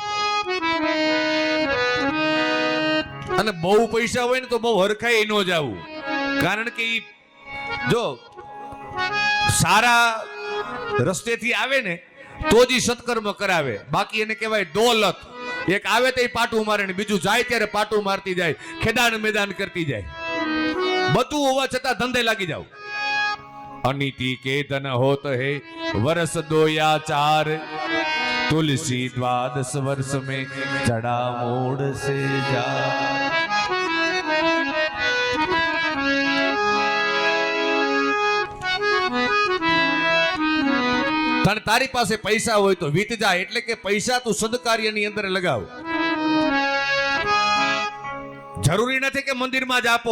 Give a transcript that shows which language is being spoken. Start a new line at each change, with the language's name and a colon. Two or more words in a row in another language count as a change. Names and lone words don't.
Gujarati: અને બહુ પૈસા હોય ને તો બહુ હરખાઈ ન જાવું, કારણ કે જો સારા રસ્તેથી આવે ને તો જ સત્કર્મ કરાવે. બાકી એને કહેવાય દોલત. એક આવે તો પાટું મારે ને બીજું જાય ત્યારે પાટું મારતી જાય, ખેદાન મેદાન કરતી જાય. બધું હોવા છતાં ધંધે લાગી જાવ.
Hindi: अनिति के धन होत है वर्ष 2 या 4, तुलसी 12 वर्ष में चढ़ा मोड़ से जा.
Gujarati: તારી પાસે પૈસા હોય તો વીત જાય, એટલે કે પૈસા તું સદકાર્યની અંદર લગાવ. જરૂરી નથી કે મંદિરમાં જ આપો.